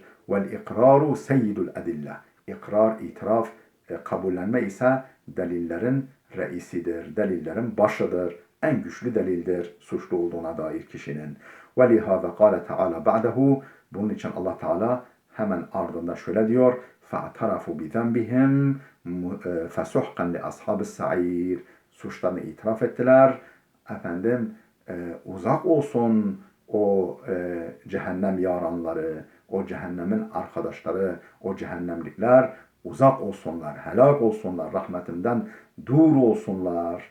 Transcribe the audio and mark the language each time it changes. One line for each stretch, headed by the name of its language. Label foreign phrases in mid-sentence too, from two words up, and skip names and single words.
Arabic: والإقرار سيد الأدلة.
Turkish: İkrar, itiraf, kabullenme ise delillerin reisidir, delillerin başıdır, en güçlü delildir suçlu olduğuna dair kişinin.
Arabic: ولهذا قال تعالى بعده,
Turkish: bunun için Allah Teala hemen ardında şöyle diyor:
Arabic: فَاَعْتَرَفُوا بِذَنْبِهِمْ فَسُحْقًا لِأَصْحَابِ السَّعِيرِ.
Turkish: Suçlarını itiraf ettiler. Uzak olsun o cehennem yaranları, o cehennemin arkadaşları, o cehennemlikler uzak olsunlar, helak olsunlar, rahmetimden dur olsunlar.